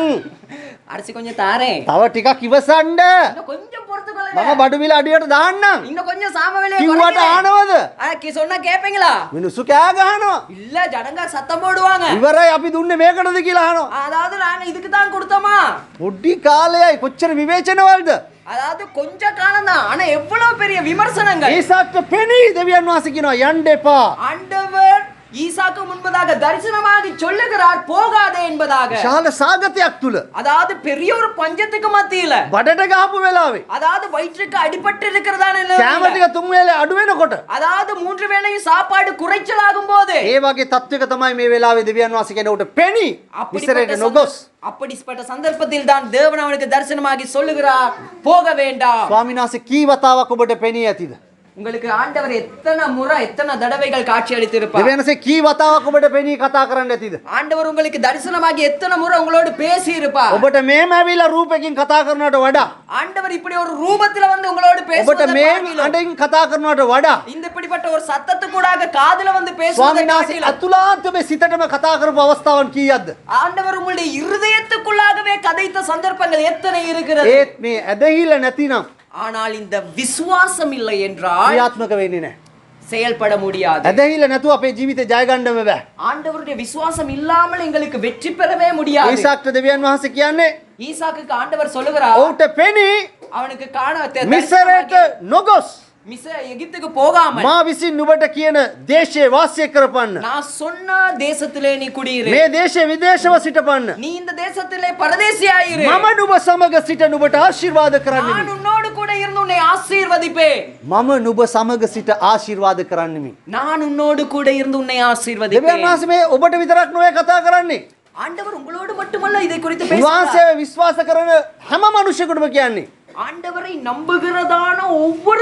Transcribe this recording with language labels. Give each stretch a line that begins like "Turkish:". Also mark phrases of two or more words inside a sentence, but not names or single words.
Tamil: அரிசி கொஞ்சம் தாரேன்.
Sinhala: තව ටිකක් ඉවසන්න.
Tamil: இன்னும் கொஞ்சம் பொறுத்துக்கொள்ளுங்க.
Sinhala: මම බඩු මිල අඩියට දාන්නම්.
Tamil: இன்னும் கொஞ்சம் சாம விலையை
Sinhala: කිව්වට
Tamil: குறைக்கிறேன்.
Sinhala: අහනවද?
Tamil: சொன்னா கேப்பீங்களா?
Sinhala: මිනිස්සු කෑ ගහනවා.
Tamil: இல்ல ஜனங்க சத்தம் போடுவாங்க.
Sinhala: ඉවරයි අපි දුන්නේ මේකටද කියලා අහනවා.
Tamil: அதாவது நாங்க இதுக்கு தான் கொடுத்தோமா?
Sinhala: පොඩි කාලයයි කොච්චර විවේචනවලද?
Tamil: அதாவது கொஞ்ச காலம் தான் ஆனா எவ்வளவு பெரிய விமர்சனங்கள்.
Sinhala: ඊසාක්ට පෙනී දෙවියන් වහන්සේ කියනවා යන්න එපා.
Tamil: ஆண்டவர் ஈசாக்கு முன்பதாக தரிசனமாகி சொல்லுகிறார் போகாதே என்பதாக.
Sinhala: ශාල සාගතයක් තුල
Tamil: அதாவது பெரிய ஒரு பஞ்சத்துக்கு மத்தியில
Sinhala: බඩට ගහපු වෙලාවේ
Tamil: அதாவது வயிற்றுக்கு அடிபட்டு இருக்கிறதான
Sinhala: කෑම ටික තුන් වේලේ අඩු වෙනකොට
Tamil: அதாவது 3 வேளையும் சாப்பாடு குறைச்சலாகும் போது
Sinhala: ඒ වගේ තත්වයක තමයි මේ වෙලාවේ දෙවියන් වහන්සේ කෙනෙකුට පෙනී මිසරයට නොගොස්
Tamil: அப்படிப்பட்ட சந்தர்ப்பத்தில் தான் தேவன் அவனுக்கு தரிசனமாகி சொல்லுகிறார் போக வேண்டாம்.
Sinhala: ස්වාමීන් වහන්සේ කී වතාවක් ඔබට පෙනී ඇතිද?
Tamil: உங்களுக்கு ஆண்டவர் எத்தனை முறை எத்தனை தடவைகள் காட்சி அளித்திருப்பார்?
Sinhala: දෙවියන් වහන්සේ කී වතාවක් ඔබට පෙනී කතා කරන්න ඇතිද?
Tamil: ஆண்டவர் உங்களுக்கு தரிசனமாகி எத்தனை முறை உங்களோடு பேசி இருப்பார்?
Sinhala: ඔබට මේම ඇවිල්ලා රූපකින් කතා කරනවට වඩා
Tamil: ஆண்டவர் இப்படி ஒரு ரூபத்துல வந்து உங்களோடு
Sinhala: ඔබට
Tamil: பேசுவதை
Sinhala: මේ
Tamil: பார்க்கிலும்,
Sinhala: අඬින් කතා කරනවට වඩා
Tamil: இந்த இப்படிப்பட்ட ஒரு சத்தத்துக்கூடாக காதுல வந்து பேசுவதை
Sinhala: ස්වාමීන් වහන්සේ
Tamil: பார்க்கிலும்,
Sinhala: අතුලාන්ත මේ සිතටම කතා කරපු අවස්ථාවන් කීයක්ද?
Tamil: ஆண்டவர் உங்களுடைய இருதயத்துக்குள்ளாகவே கதைத்த சந்தர்ப்பங்கள் எத்தனை இருக்கிறது.
Sinhala: ඒත් මේ ඇදහිල්ල නැතිනම්
Tamil: ஆனால் இந்த விசுவாசம் இல்லை என்றால்
Sinhala: ක්‍රියාත්මක වෙන්නේ නැහැ.
Tamil: செயல்பட முடியாது.
Sinhala: ඇදහිල්ල නැතුව අපේ ජීවිතේ ජය ගන්නම බෑ.
Tamil: ஆண்டவருடைய விசுவாசம் இல்லாமல் எங்களுக்கு வெற்றி பெறவே முடியாது.
Sinhala: ඊසාක්ට දෙවියන් වහන්සේ කියන්නේ
Tamil: ஈசாக்குக்கு ஆண்டவர் சொல்லுகிறார்
Sinhala: ඔහුට පෙනී
Tamil: அவனுக்கு காண
Sinhala: මිසරයට නොගොස්
Tamil: எகிப்துக்கு போகாமல்
Sinhala: මා විසින් නුඹට කියන දේශයේ වාසය කරපන්න.
Tamil: நான் சொன்ன தேசத்திலே நீ குடியிரு.
Sinhala: මේ දේශයේ විදේශව සිටපන්න.
Tamil: நீ இந்த தேசத்திலே பரதேசியாயிரு.
Sinhala: මම නුඹ සමග සිට නුඹට ආශිර්වාද කරන්නෙමි.
Tamil: நான் உன்னோடு கூட இருந்து உன்னை ஆசீர்வதிப்பேன்.
Sinhala: මම නුඹ සමග සිට ආශිර්වාද කරන්නෙමි.
Tamil: நான் உன்னோடு கூட இருந்து உன்னை
Sinhala: දෙවියන්
Tamil: ஆசீர்வதிப்பேன்.
Sinhala: වහන්සේ මේ ඔබට විතරක් නෙවෙයි කතා කරන්නේ.
Tamil: ஆண்டவர் உங்களோடு மட்டுமல்ல இதை குறித்து
Sinhala: උන්වහන්සේ
Tamil: பேசுகிறார்.
Sinhala: විශ්වාස කරන හැම මිනිසෙකුටම කියන්නේ
Tamil: ஆண்டவரை நம்புகிறதான ஒவ்வொரு